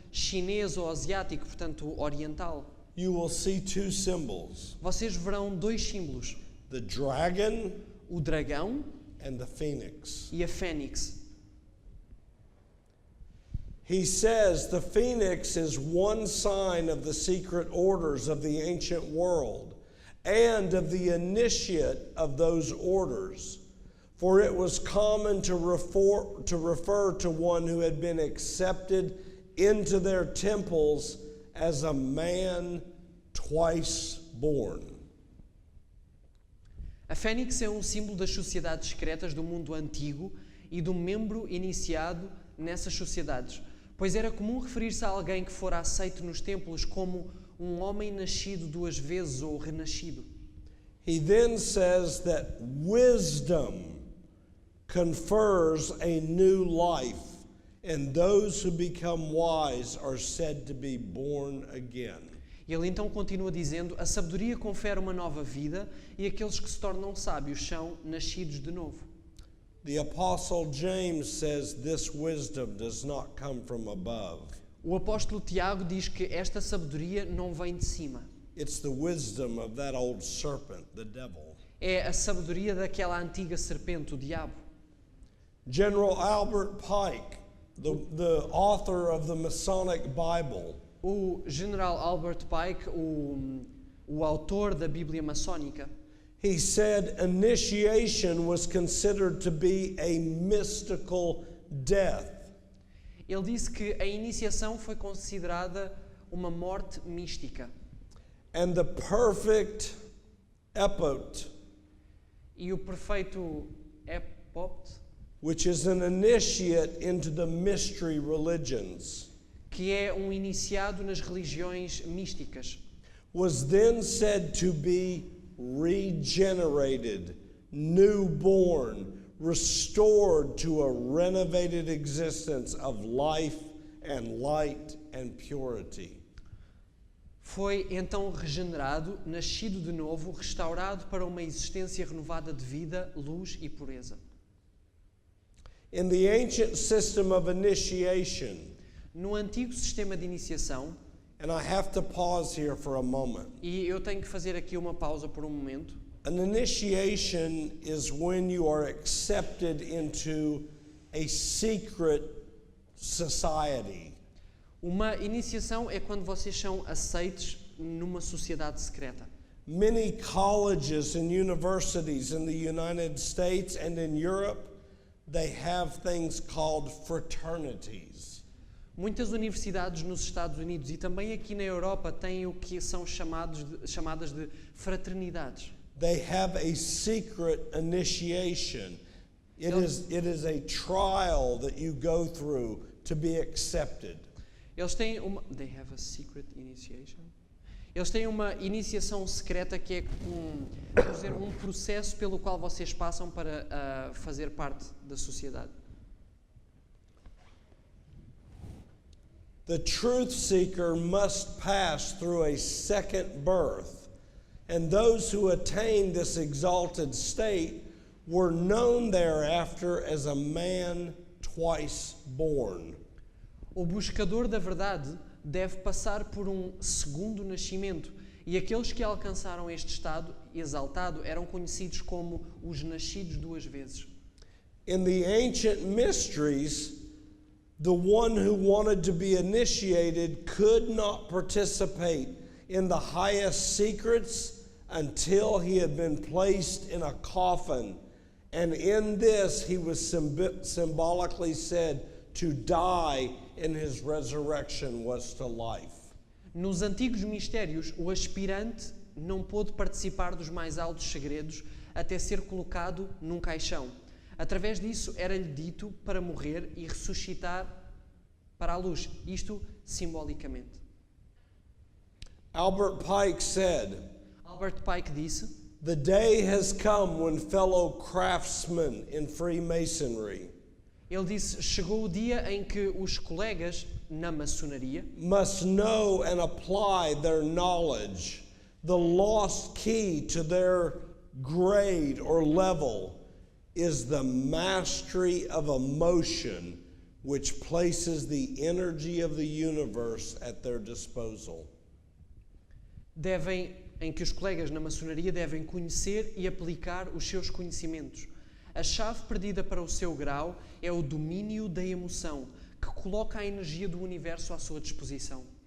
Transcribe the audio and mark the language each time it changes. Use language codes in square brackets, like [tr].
[pt] chinês ou asiático, portanto oriental, [en] you will see two symbols, [pt] vocês verão dois símbolos: [en] the dragon [pt] o dragão [en] and the phoenix. [pt] e a fênix. [en] He says the phoenix is one sign of the secret orders of the ancient world and of the initiate of those orders. For it was common to refer to one who had been accepted into their temples as a man twice born. [pt] A fênix é símbolo das sociedades secretas do mundo antigo e do membro iniciado nessas sociedades, pois era comum referir-se a alguém que fora aceito nos templos como homem nascido duas vezes ou renascido. [en] He then says that wisdom confers a new life, and those who become wise are said to be born again. [pt] Ele então continua dizendo: a sabedoria confere uma nova vida e aqueles que se tornam sábios são nascidos de novo. [en] The Apostle James says this wisdom does not come from above. [pt] O apóstolo Tiago diz que esta sabedoria não vem de cima. [en] It's the wisdom of that old serpent, the devil. [pt] É a sabedoria daquela antiga serpente, o diabo. [en] General Albert Pike, the author of the Masonic Bible, [pt] O general Albert Pike, o autor da Bíblia maçónica, [en] he said initiation was considered to be a mystical death. [pt] ele disse que a iniciação foi considerada uma morte mística. [en] And the perfect epopt, [pt] E o perfeito epopt, [en] which is an initiate into the mystery religions, [pt] que é iniciado nas religiões místicas, [en] was then said to be regenerated, newborn, restored to a renovated existence of life and light and purity. [pt] foi então regenerado, nascido de novo, restaurado para uma existência renovada de vida, luz e pureza. [en] In the ancient system of initiation, [pt] No antigo sistema de iniciação, [en] and I have to pause here for a moment. [pt] e eu tenho que fazer aqui uma pausa por momento, [en] An initiation is when you are accepted into a secret society. [pt] uma iniciação é quando vocês são aceitos numa sociedade secreta. [en] Many colleges and universities in the United States and in Europe, they have things called fraternities. [pt] Muitas universidades nos Estados Unidos e também aqui na Europa têm o que são chamadas de fraternidades. [en] They have a secret initiation. It is a trial that you go through to be accepted. [pt] Eles têm [en] They have a secret initiation. [pt] Eles têm uma iniciação secreta que é vamos dizer, um processo pelo qual vocês passam para fazer parte da sociedade. [en] The truth seeker must pass through a second birth, and those who attain this exalted state were known thereafter as a man twice born. [pt] O buscador da verdade deve passar por segundo nascimento, e aqueles que alcançaram este estado exaltado eram conhecidos como os nascidos duas vezes. [en] In the ancient mysteries, the one who wanted to be initiated could not participate in the highest secrets until he had been placed in a coffin, and in this he was symbolically said to die, and his resurrection was to life. [pt] Nos antigos mistérios, o aspirante não pôde participar dos mais altos segredos até ser colocado num caixão. Através disso, era-lhe dito para morrer e ressuscitar para a luz, isto simbolicamente. [en] Albert Pike said, [pt] Albert Pike disse: [en] "The day has come when fellow craftsmen in Freemasonry [pt] ele disse, chegou o dia em que os colegas na maçonaria [en] must know and apply their knowledge. The lost key to their grade or level is the mastery of emotion which places the energy of the universe at their disposal. [pt] Em que os colegas na maçonaria devem conhecer e aplicar os seus conhecimentos. A chave perdida para o seu grau é o domínio da emoção, que coloca a energia do universo à sua disposição.